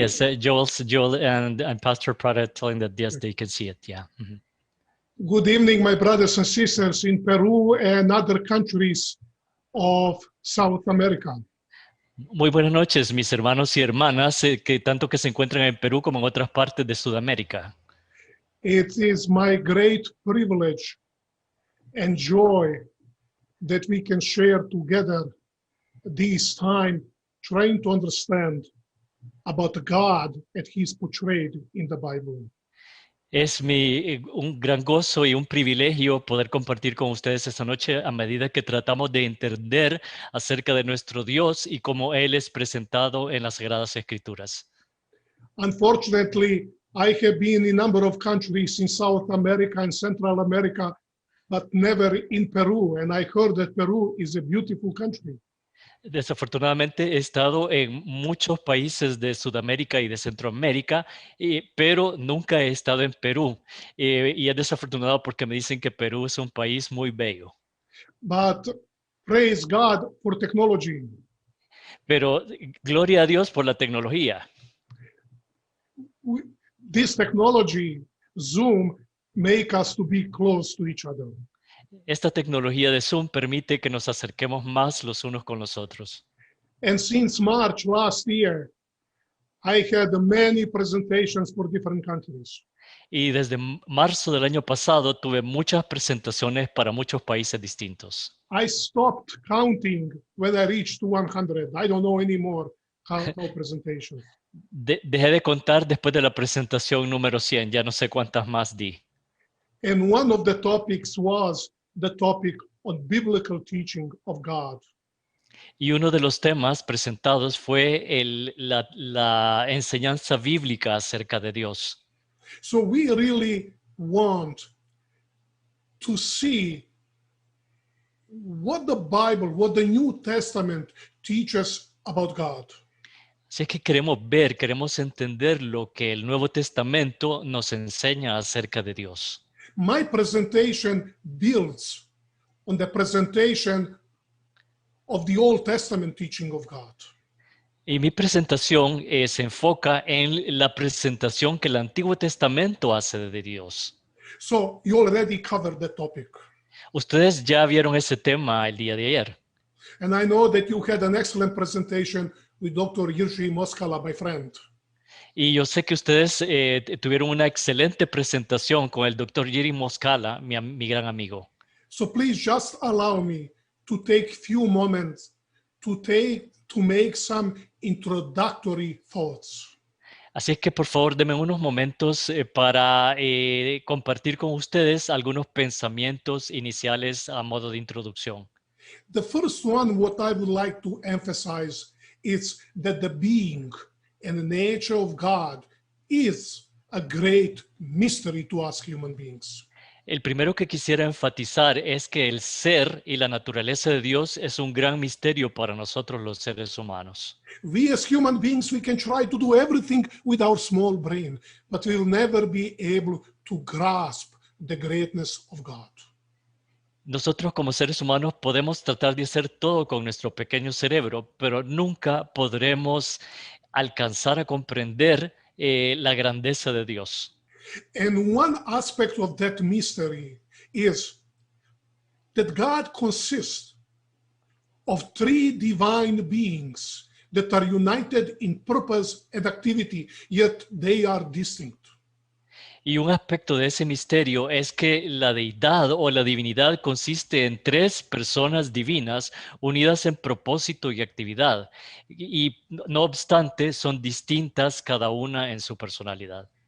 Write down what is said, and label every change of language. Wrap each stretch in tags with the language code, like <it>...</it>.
<en>yes, Joel and Pastor Prada telling that yes, they can see it, yeah. Mhm. Good evening, my brothers and sisters in Peru and other countries of South America.</en> <es>Muy buenas noches, mis hermanos y hermanas, que tanto que se encuentran en Perú como en otras partes de Sudamérica.</es> <en>It is my great privilege and joy that we can share together this time trying to understand about God that He's portrayed in the Bible.</en> <es>Es un gran gozo y un privilegio poder compartir con ustedes esta noche a medida que tratamos de entender acerca de nuestro Dios y cómo Él es presentado en las Sagradas Escrituras.</es> <en>Unfortunately, I have been in a number of countries in South America and Central America, but never in Peru. And I heard that Peru is a beautiful country.</en> <es>Desafortunadamente he estado en muchos países de Sudamérica y de Centroamérica, pero nunca he estado en Perú. Y es desafortunado porque me dicen que Perú es un país muy bello.</es> <en>But praise God for technology.</en> <es>Pero gloria a Dios por la tecnología.</es> <en>This technology, Zoom, make us to be close to each other.</en> <es>Esta tecnología de Zoom permite que nos acerquemos más los unos con los otros.</es> <en>And since March last year, I had many presentations for different countries.</en> <es>Y desde marzo del año pasado tuve muchas presentaciones para muchos países distintos.</es> <en>I stopped counting when I reached 100. I don't know anymore how presentations.</en> <es>Dejé de contar después de la presentación número 100, ya no sé cuántas más di.</es> <en>And one of the topics was the topic on biblical teaching of God.</en> <es>Y uno de los temas presentados fue la enseñanza bíblica acerca de Dios.</es> <en>So we really want to see what the Bible, what the New Testament teaches about God.</en> <es>Así es que queremos entender lo que el Nuevo Testamento nos enseña acerca de Dios.</es> <en>My presentation builds on the presentation of the Old Testament teaching of God.</en> <es>Y mi presentación se enfoca en la presentación que el Antiguo Testamento hace de Dios.</es> <en>So you already covered the topic.</en> <es>Ustedes ya vieron ese tema el día de ayer.</es> <en>And I know that you had an excellent presentation with Dr. Jiří Moskala, my friend.</en> <es>Y yo sé que ustedes tuvieron una excelente presentación con el Dr. Jiří Moskala, mi gran amigo.</es> <en>So please just allow me to take few moments to make some introductory thoughts.</en> <es>Así es que por favor denme unos momentos para compartir con ustedes algunos pensamientos iniciales a modo de introducción.</es> <en>The first one, what I would like to emphasize is that the being and the nature of God is a great mystery to us human beings.</en> <es>El primero que quisiera enfatizar es que el ser y la naturaleza de Dios es un gran misterio para nosotros los seres humanos.</es> <en>We as human beings, we can try to do everything with our small brain, but we'll never be able to grasp the greatness of God.</en> <es>Nosotros como seres humanos podemos tratar de hacer todo con nuestro pequeño cerebro, pero nunca podremos alcanzar a comprender la grandeza de Dios.</es> <en>And one aspect of that mystery is that God consists of three divine beings that are united in purpose and activity, yet they are distinct.</en> <es>Y un aspecto de ese misterio es que la deidad o la divinidad consiste en tres personas divinas unidas en propósito y actividad, y no obstante son distintas cada una en su personalidad.</es>